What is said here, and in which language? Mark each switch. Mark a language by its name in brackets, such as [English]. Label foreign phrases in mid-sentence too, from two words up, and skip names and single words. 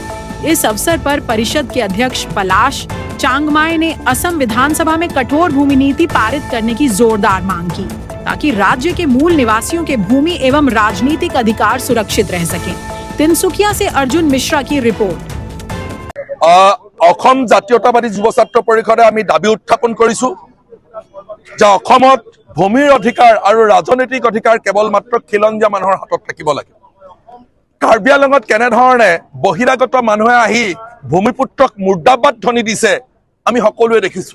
[Hindi] इस अवसर पर परिषद के अध्यक्ष पलाश चांगमाई ने असम विधानसभा में कठोर भूमि नीति पारित करने की जोरदार मांग की, ताकि राज्य के मूल निवासियों के भूमि एवं राजनीतिक अधिकार सुरक्षित रह सके। तिनसुकिया से अर्जुन मिश्रा की रिपोर्ट। [Assamese] অসম জাতীয়তাবাদী যুৱ ছাত্ৰ পৰিষদে আমি দাবী উত্থাপন কৰিছো যে অসমত ভূমিৰ অধিকাৰ আৰু ৰাজনৈতিক অধিকাৰ কেৱল মাত্ৰ খিলঞ্জীয়া মানুহৰ হাতত থাকিব লাগে। কাৰ্বি আংলঙত কেনেধৰণে বহিৰাগত মানুহে আহি ভূমিপুত্ৰক মুৰ্দাবাদ ধ্বনি দিছে আমি সকলোৱে দেখিছো।